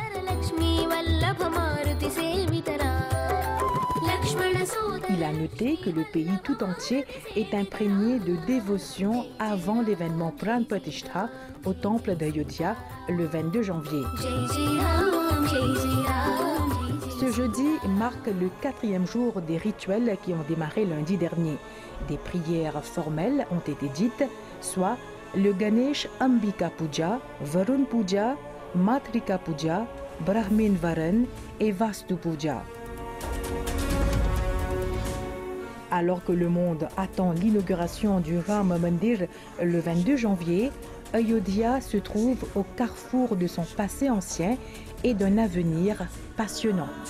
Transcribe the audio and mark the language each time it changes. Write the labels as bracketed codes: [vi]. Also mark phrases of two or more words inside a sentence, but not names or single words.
[fr] Il a noté que le pays tout entier est imprégné de dévotion avant l'événement Pran Pratishtha au temple d'Ayodhya le 22 janvier. Ce jeudi marque le 4e jour des rituels qui ont démarré lundi dernier. Des prières formelles ont été dites, soit le Ganesh Ambika Puja, Varun Puja, Matrika Puja, Brahmin Varan et Vastu Puja. Alors que le monde attend l'inauguration du Ram Mandir le 22 janvier, Ayodhya se trouve au carrefour de son passé ancien et d'un avenir passionnant.